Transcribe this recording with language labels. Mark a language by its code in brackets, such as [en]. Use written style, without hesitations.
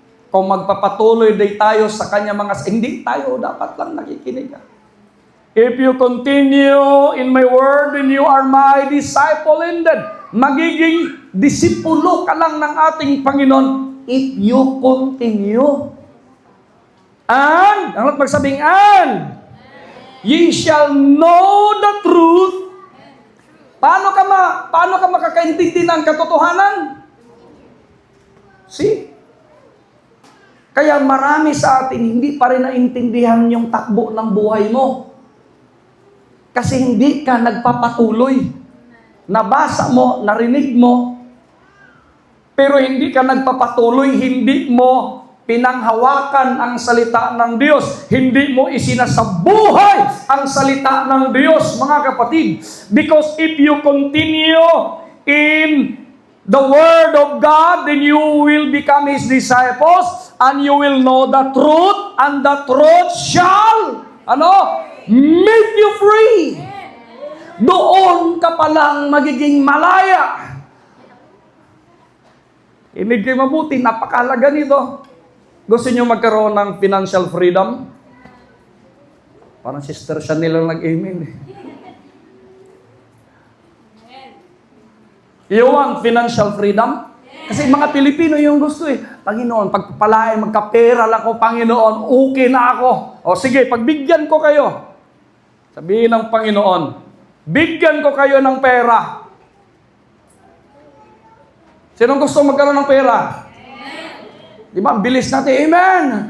[tl] Kung magpapatuloy day tayo sa kanya mga... Hindi tayo, dapat lang nakikinig. [en] If you continue in my word, then you are my disciple indeed. [tl] Magiging disipulo ka lang ng ating Panginoon [en] if you continue. And, [tl] ano magsabing [en] and? Ye shall know the truth. [tl] Paano ka makakaintindi ng katotohanan? [en] See? [tl] Kaya marami sa atin hindi pa rin naintindihan yung takbo ng buhay mo. Kasi hindi ka nagpapatuloy. Nabasa mo, narinig mo, pero hindi ka nagpapatuloy, hindi mo pinanghawakan ang salita ng Diyos. Hindi mo isinasabuhay ang salita ng Diyos, mga kapatid. [en] Because if you continue in the Word of God, then you will become His disciples, and you will know the truth, and the truth shall, make you free. [tl] Doon ka palang magiging malaya. Inig kayo mabuti, napakahalaga nito. Gusto nyo magkaroon ng financial freedom? Parang Sister Chanel lang nag-amen. [en] You want financial freedom? [tl] Kasi mga Pilipino yung gusto eh. Panginoon, pagpapalain, magkapera lang ako, Panginoon, okay na ako. O sige, pagbigyan ko kayo. Sabihin ng Panginoon, bigyan ko kayo ng pera. Sinong gusto magkaroon ng pera? Di ba? Bilis natin. Amen!